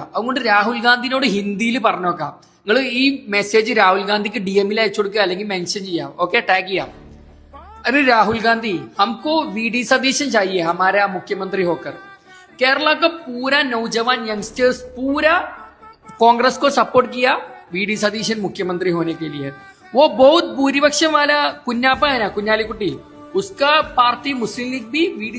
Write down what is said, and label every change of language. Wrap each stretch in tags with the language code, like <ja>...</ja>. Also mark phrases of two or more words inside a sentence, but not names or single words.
<ml>അതുകൊണ്ട് രാഹുൽ ഗാന്ധിനോട് ഹിന്ദിയിൽ പറഞ്ഞു നോക്കാം. നിങ്ങൾ ഈ മെസ്സേജ് രാഹുൽ ഗാന്ധിക്ക് DM-ൽ അയച്ചു കൊടുക്കുക, അല്ലെങ്കിൽ മെൻഷൻ ചെയ്യാം, ഓക്കെ, ടാഗ് ചെയ്യാം.</ml> <hi>अरे राहुल गांधी, हमको VD सतीशन चाहिए हमारा मुख्यमंत्री होकर. केरला का पूरा नौजवान यंगस्टर्स पूरा कांग्रेस को सपोर्ट किया, वी.डी. सतीशन मुख्यमंत्री होने के लिए। वो बहुत भूरिपक्ष वाला कुन्यापा है ना, कुन्यालीकुटी, उसका पार्टी मुस्लिम लीग भी वी.डी.</hi>